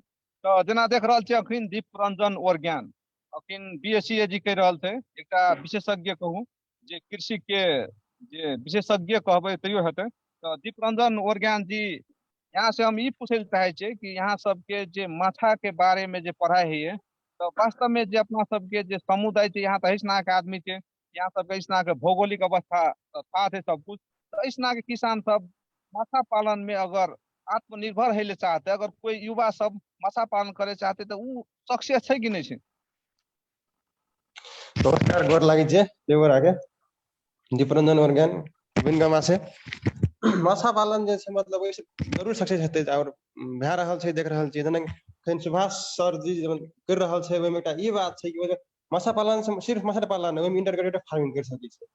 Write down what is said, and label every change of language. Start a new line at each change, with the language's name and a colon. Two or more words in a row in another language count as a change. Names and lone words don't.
Maithili: तऽ जेना देख रहल छियै अखन दीप रंजन ओरज्ञान अखन BSc AG कहि रहल छै, एकटा विशेषज्ञ कहूँ जे कृषि के जे विशेषज्ञ कहबै तैयो हेतै। तऽ दीप रंजन ओरज्ञान जी, यहाँ से हम ई पूछे चाहे छियै कि यहाँ सबके जे माछा के बारे में जे पढ़ाई होइए, तो वास्तव में जे अपना सबके जे समुदाय छै, यहाँ तो ऐसना के आदमी छै, यहाँ सबके ऐसना के भौगोलिक अवस्था साथ है सब कुछ, तो ऐसना के किसान सब माछा पालन में अगर आत्मनिर्भर है ले चाहते, अगर कोई युवा सब माछा पालन करे चाहते तो उ सक्सेस है कि नहीं छै? नमस्कार, गोर लागि छै देवर आगे दीपरंजन ओरज्ञान विभिन्न गामा से। माछा पालन जे छै मतलब ओहिसे जरूर सक्सेस हेतै और भए रहल छै, देख रहल छियै। जेना एखन सुभाष सर जी करि रहल छै, ओहिमे एकटा ई बात छै कि माछा पालन से सिर्फ माछा पालन ओहिमे
English: integrated farming
Maithili: कर सकै छै।